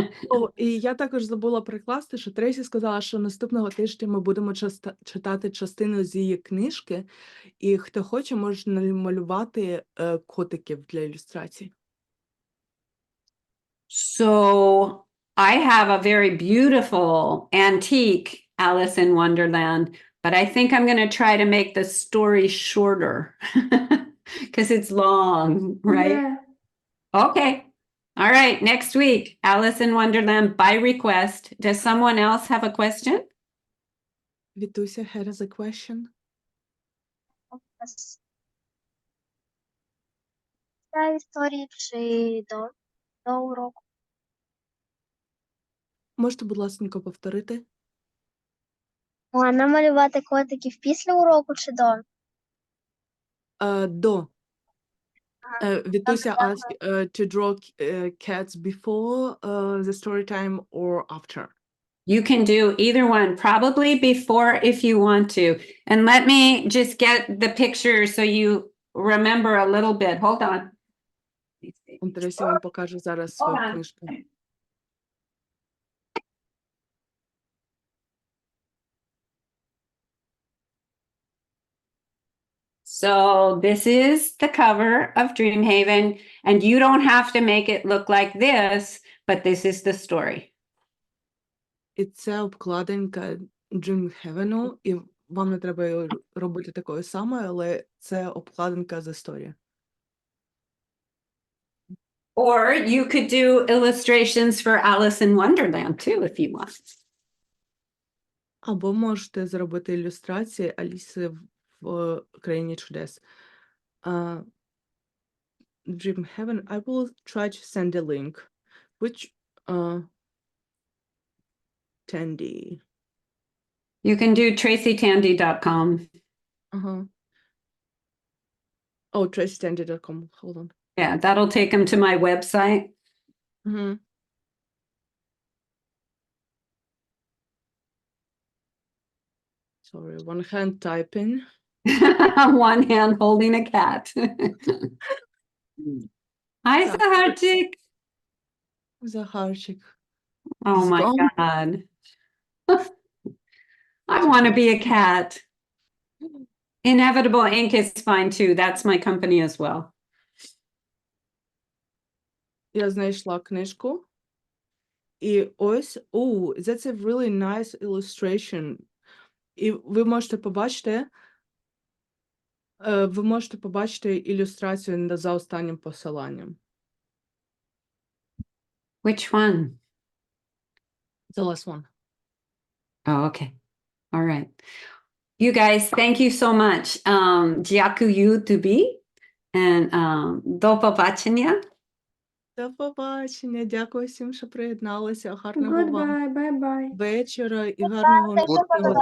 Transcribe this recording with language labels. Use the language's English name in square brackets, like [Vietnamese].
[Ukrainian] О, і я також забула прикласти, що Трейсі сказала, що наступного тижня ми будемо читати частину з її книжки, і хто хоче, може намалювати котиків для ілюстрацій. [English] So I have a very beautiful antique Alice in Wonderland, but I think I'm going to try to make the story shorter because it's long, right? Yeah. Okay. All right. Next week, Alice in Wonderland by request. Does someone else have a question? Вітуся has a question. [Ukrainian] Це історії чи до уроку? Можете, будь ласка, повторити? А намалювати котиків після уроку чи до? До. [English] Вітуся asked to draw cats before the story time or after. You can do either one, probably before if you want to. And let me just get the picture so you remember a little bit. Hold on. [Ukrainian] Трейсі вам покаже зараз свою [English] Hold on. [Ukrainian] книжку. [English] So this is the cover of Dreamhaven, and you don't have to make it look like this, but this is the story. [Ukrainian] І це обкладинка Dreamhaven, і вам не треба її робити такою самою, але це обкладинка з історії. [English] Or you could do illustrations for Alice in Wonderland too, if you want. [Ukrainian] Або можете зробити ілюстрації Аліси в країні чудес. [English] Dreamhaven, I will try to send a link. Which Tandy. You can do tracytandy.com. Oh, tracytandy.com. Hold on. Yeah, that'll take them to my website. Sorry, one hand typing. One hand holding a cat. Hi, Saharchik. [Ukrainian] Захарчик. [English] Oh He's my gone. God. I want to be a cat. Inevitable Ink is fine too. That's my company as well. [Ukrainian] Я знайшла книжку. І ось, [English] that's a really nice illustration. [Ukrainian] І ви можете побачити ілюстрацію за останнім посиланням. [English] Which one? The last one. Oh, okay. All right. You guys, thank you so much. [Ukrainian] Дякую тобі. And до побачення. До побачення. Дякую всім, що приєдналися. Гарного вам [English] Goodbye, bye-bye. [Ukrainian] вечора і гарного наступного